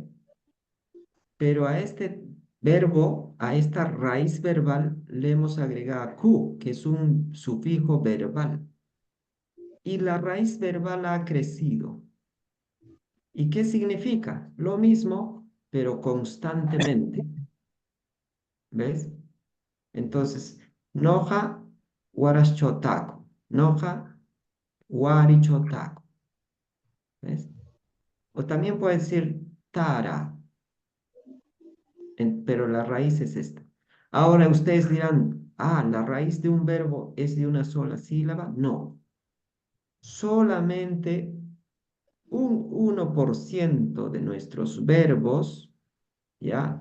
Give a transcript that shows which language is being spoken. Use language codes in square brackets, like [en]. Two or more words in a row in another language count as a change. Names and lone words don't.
[es] Pero a este verbo, a esta raíz verbal, le hemos agregado ku, que es un sufijo verbal. Y la raíz verbal ha crecido. ¿Y qué significa? Lo mismo, pero constantemente. ¿Ves? Entonces, [qu] noja, waraschotaku. Noja, warichotaku. [es] ¿Ves? O también puede decir tara, pero la raíz es esta. Ahora ustedes dirán, la raíz de un verbo es de una sola sílaba. No, solamente un 1% de nuestros verbos, ¿ya?